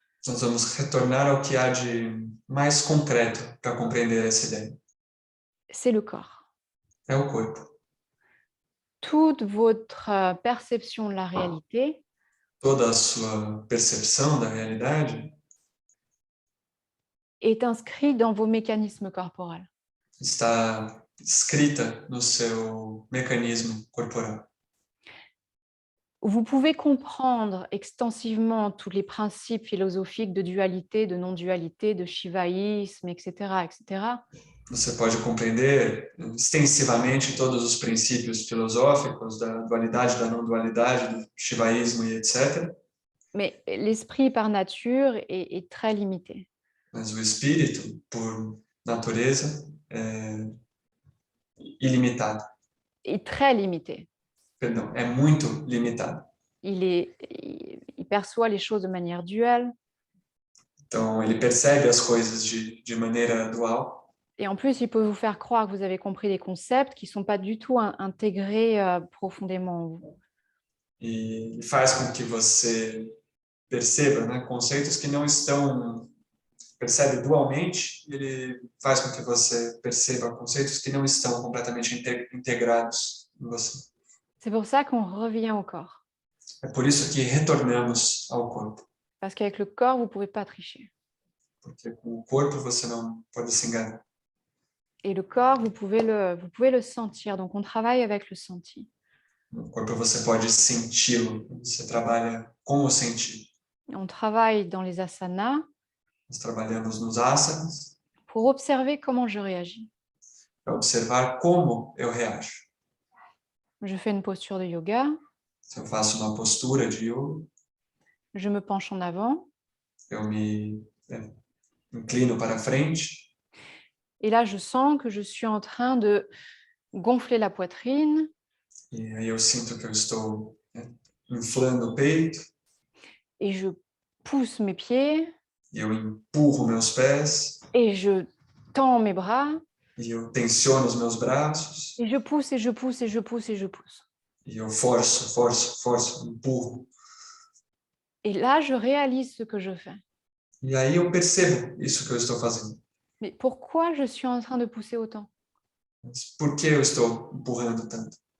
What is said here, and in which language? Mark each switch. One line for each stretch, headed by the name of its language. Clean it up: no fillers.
Portuguese: Nós vamos retornar ao que há de mais concreto para compreender essa ideia.
French: C'est le corps.
Portuguese: É o corpo.
French: Toute votre perception de la réalité,
Portuguese: toda a sua percepção da realidade
French: est inscrite dans vos mécanismes corporels.
Portuguese: está escrita no seu mecanismo corporal.
French: vous pouvez comprendre extensivement tous les principes philosophiques de dualité, de non-dualité, de shivaïsme, etc., etc.
Portuguese: Você pode compreender extensivamente todos os princípios filosóficos da dualidade, da não dualidade, do shivaísmo e etc.
French: Mais l'esprit par nature est très limité.
Portuguese: Mas o espírito, por natureza, é ilimitado.
French: Est très limité.
Portuguese: Perdão, é muito limitado.
French: Il perçoit les choses de manière duelle.
Portuguese: Então, ele percebe as coisas de maneira dual.
French: Et en plus, il peut vous faire croire que vous avez compris des concepts qui ne sont pas du tout intégrés profondément en vous.
Portuguese: E faz com que você perceba, né, conceitos que não estão... Percebe dualmente, ele faz com que você perceba conceitos que não estão completamente integrados em você.
French: C'est pour ça qu'on revient au corps.
Portuguese: É por isso que retornamos ao corpo.
French: Parce qu'avec le corps, vous ne pouvez pas tricher.
Portuguese: Porque com o corpo você não pode se enganar.
French: Et le corps, vous pouvez le sentir. Donc, on travaille avec le senti.
Portuguese: No corpo você pode senti-lo. Você trabalha com o sentir.
French: On travaille dans les asanas
Portuguese: Nós trabalhamos nos asanas
French: pour observer comment je réagis.
Portuguese: para observar como eu reajo.
French: Je fais une posture de yoga.
Portuguese: Se eu faço uma postura de yoga,
French: Je me penche en avant.
Portuguese: eu me inclino para frente.
French: Et là, je sens que je suis en train de gonfler la poitrine.
Portuguese: E aí eu sinto que eu estou inflando o peito.
French: Et je pousse mes pieds.
Portuguese: E eu empurro meus pés.
French: Et je tends mes bras.
Portuguese: E eu tensiono os meus braços.
French: Et je pousse, et je pousse, et je pousse, et je pousse.
Portuguese: E eu forço, empurro.
French: Et là, je réalise ce que je fais.
Portuguese: E aí eu percebo isso que eu estou fazendo.
French: Mais pourquoi je suis en train de pousser autant?
Portuguese: Mas por que eu estou empurrando tanto?